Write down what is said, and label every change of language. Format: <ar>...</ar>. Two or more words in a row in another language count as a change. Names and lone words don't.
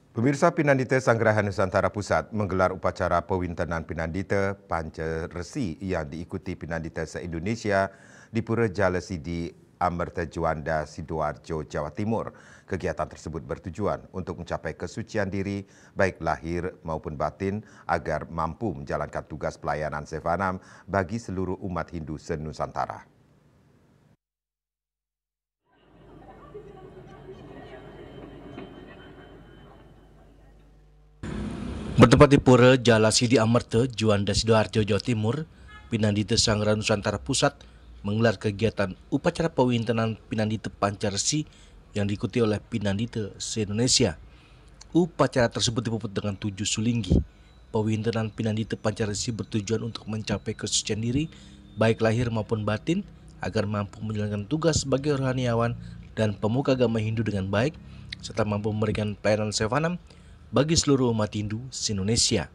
<id>Pemirsa, Pinandita Sanggrahan Nusantara Pusat menggelar upacara pewintenan Pinandita Pancaresi yang diikuti Pinandita se-Indonesia di Pura Jalasidi, Amerta Juanda, Sidoarjo, Jawa Timur. Kegiatan tersebut bertujuan untuk mencapai kesucian diri, baik lahir maupun batin, agar mampu menjalankan tugas pelayanan Sevanam bagi seluruh umat Hindu se-Nusantara. Bertempat di Pura Jalasidi Amerta, Juanda, Sidoarjo, Jawa Timur, Pinandita Sanggrahan Nusantara Pusat menggelar kegiatan upacara pewintenan Pinandita Pancaresi yang diikuti oleh Pinandita se-Indonesia. Upacara tersebut dipuput dengan 7 sulinggi. Pewintenan Pinandita Pancaresi bertujuan untuk mencapai kesucian diri, baik lahir maupun batin, agar mampu menjalankan tugas sebagai rohaniawan dan pemuka agama Hindu dengan baik, serta mampu memberikan pelayanan Sevanam bagi seluruh umat Hindu se-Indonesia.</id>